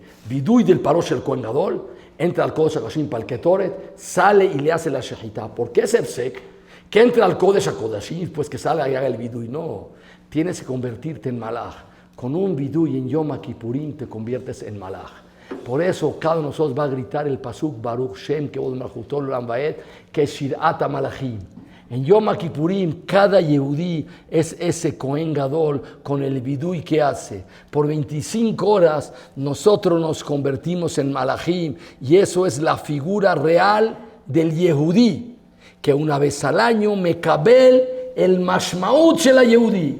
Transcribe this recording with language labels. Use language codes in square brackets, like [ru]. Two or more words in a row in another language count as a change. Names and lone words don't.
[es] Vidui del Parosh y el [he] כהן גדול, [es] entra al [he] קודש הקודשים [es] para el Ketoret, sale y le hace la Shechitá. ¿Por qué es Efsek? Que entra al [he] קודש הקודשים, [es] pues que sale y haga el vidui. No, tienes que convertirte en malaj. Con un vidui en [he] יום כיפורים [es] te conviertes en malaj. Por eso cada uno de nosotros va a gritar el pasuk [he] ברוך שם כבוד מלכותו לעולם ועד, [es] que es [he] שירת המלאכים. [es] En [he] יום כיפורים [es] cada Yehudí es ese [he] כהן גדול [es] con el vidui que hace. Por 25 horas nosotros nos convertimos en Malachim y eso es la figura real del Yehudí, que una vez al año mekabel el [he] משמעות של יהודי.